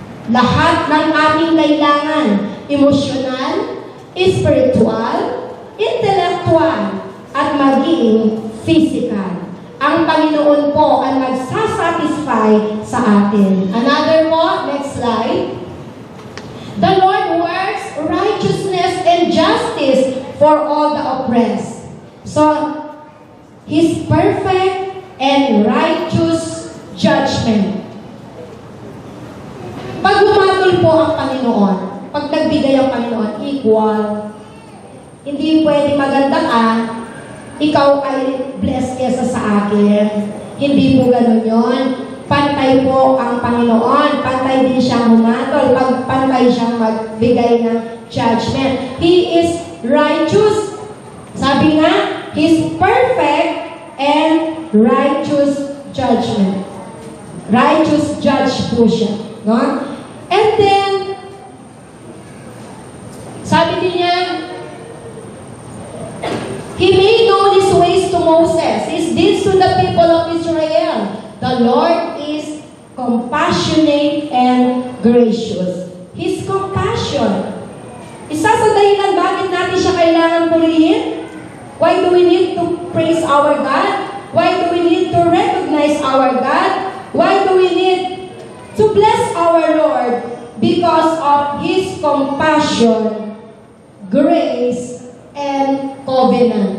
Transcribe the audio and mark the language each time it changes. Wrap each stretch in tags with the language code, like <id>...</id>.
<tl>Lahat ng ating kailangan, emosyonal, spiritual, intellectual, at maging physical. Ang Panginoon po ang nagsasatisfy sa atin.</tl> <en>Another po, next slide. The Lord works righteousness and justice for all the oppressed. So, His perfect and righteous judgment.</en> <tl>Pag lumatol po ang Panginoon, pag nagbigay ang Panginoon, equal. Hindi pwede maganda ka, ikaw ay blessed kesa sa akin. Hindi po ganun yun. Pantay po ang Panginoon. Pantay din siyang humatol. Pag pantay siyang magbigay ng judgment.</tl> <en>He is righteous.</en> <tl>Sabi nga,</tl> <en>His perfect and righteous judgment. Righteous judge po siya. No? And then,</en> <tl>sabi din niya,</tl> <en>He made known His ways to Moses, His deeds to the people of Israel. The Lord is compassionate and gracious. His compassion.</en> <tl>Isa sa dahilan bakit natin siya kailangan purihin?</tl> <en>Why do we need to praise our God? Why do we need to recognize our God? Why do we need to bless our Lord? Because of His compassion, grace, and covenant.</en>